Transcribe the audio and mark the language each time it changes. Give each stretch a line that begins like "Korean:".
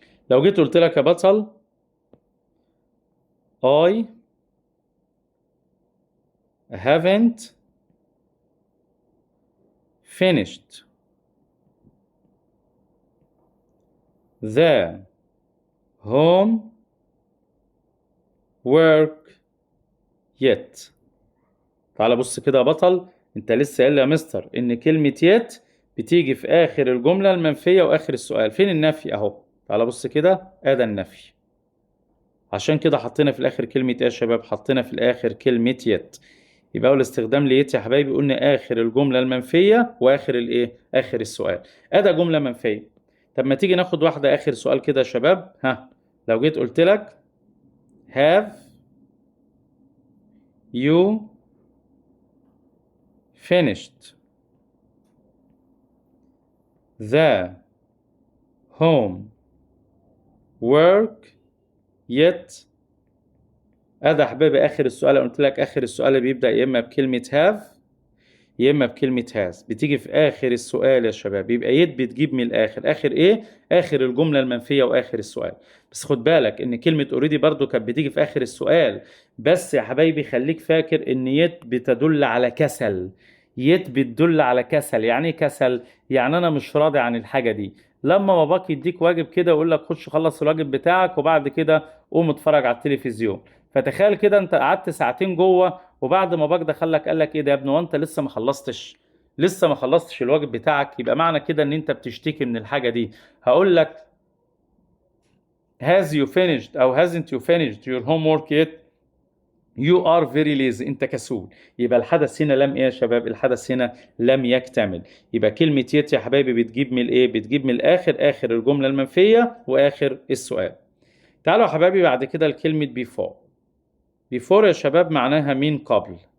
Arabic: لو جيت قلت لك يا بطل
English: I haven't finished the home work yet.
Arabic: تعال بص كده يا بطل، انت لسه قايل لي يا مستر ان كلمة yet بتيجي في اخر الجملة المنفية واخر السؤال. فين النفي؟ اهو تعال بص كده، ادي النفي. عشان كده حطينا في الاخر كلمة ايه يا شباب؟ حطينا في الاخر كلمة yet. يبقى اول استخدام ليت يا حبايبي قلنا اخر الجملة المنفية واخر الايه؟ اخر السؤال. ادي جملة منفية. طب ما تيجي ناخد واحدة اخر سؤال كده يا شباب. ها، لو جيت قلت لك
English: have you finished the home work yet.
Arabic: ادي يا حبايبي اخر السؤال. قلت لك اخر السؤال بيبدأ يا اما بكلمة have يا اما بكلمة has. بتيجي في اخر السؤال يا شباب. يبقى يد بتجيب من الاخر. اخر ايه؟ اخر الجملة المنفية واخر السؤال. بس خد بالك ان كلمة اوريدي برضو كانت بتيجي في اخر السؤال. بس يا حبايبي خليك فاكر ان يد بتدل على كسل. يد بتدل على كسل. يعني ايه كسل؟ يعني انا مش راضي عن الحاجة دي. لما باباك يديك واجب كده ويقول لك خش خلص الواجب بتاعك وبعد كده قوم اتفرج على التلفزيون. فتخيل كده انت قعدت ساعتين جوه وبعد ما باك دخلك قال لك ايه ده يا ابني وانت لسه ما خلصتش؟ لسه ما خلصتش الواجب بتاعك. يبقى معنى كده ان انت بتشتكي من الحاجة دي. هقول لك
English: has you finished او hasn't you finished your homework yet you are very lazy.
Arabic: انت كسول. يبقى الحدث هنا لم ايه يا شباب؟ الحدث هنا لم يكتمل. يبقى كلمة يت يا حبايبي بتجيب من الايه؟ بتجيب من الاخر، اخر الجملة المنفية واخر السؤال. تعالوا يا حبايبي بعد كده لكلمة before. before يا شباب معناها من قبل.